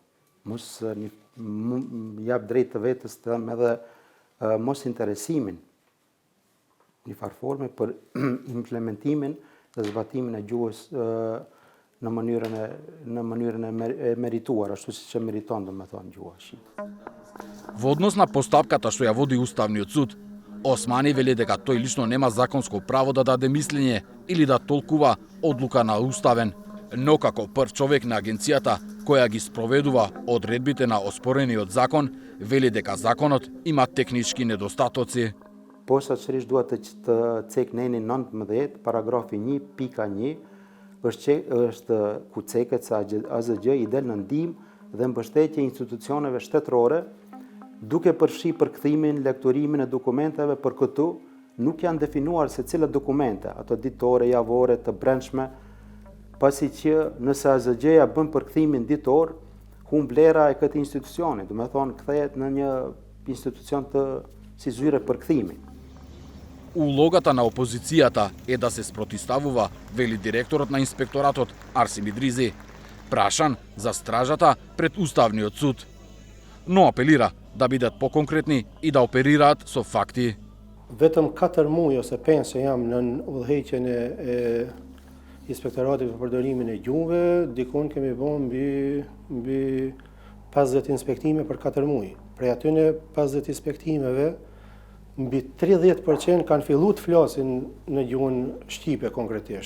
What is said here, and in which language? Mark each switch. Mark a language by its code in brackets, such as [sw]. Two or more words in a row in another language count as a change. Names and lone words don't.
[sq] Mos jap drejt të vetes të them edhe mos interesimin një farforme për implementimin dhe zbatimin e gjuhës në mënyrën e merituar, ashtu siç e meriton domethënë gjuha shqipe. [mk] Во однос на постапката што ја води Уставниот суд, Османи вели дека тој лично нема законско право да даде мислење или да толкува одлука на уставен, но како прв човек на агенцијата која ги спроведува одредбите на оспорениот закон, вели дека законот има технички недостатоци. [sq] Posaçërisht duhet të cek neni 19, paragrafi 1, pika 1, është ku ceket se AZG I del në ndihmë dhe mbështetje institucioneve shtetërore, duke përfshi përkthimin, lektorimin e dokumenteve. Për këtu nuk janë definuar se cilat dokumente, ato ditore, javore, të brendshme, pasi që nëse AZG-ja bën përkthimin ditor, humb vlera e këtij institucioni, do të thonë kthehet në një institucion të si zyre përkthimi. [mk] Улогата на опозицијата е да се спротивставува, вели директорот на инспекторатот Арсим Идризи, прашан за стражата пред Уставниот суд. Но апелира да бидат поконкретни и да оперираат со факти. [sq] Vetëm 4 muaj ose 5 që jam në udhëheqjen e inspektoratit për përdorimin e gjuhëve, dikon kemi bën mbi 50 inspektime për 4 muaj. Prej atyre 50 inspektimeve, mbi 30% kanë filluar të flasin në gjuhën shqipe konkretisht.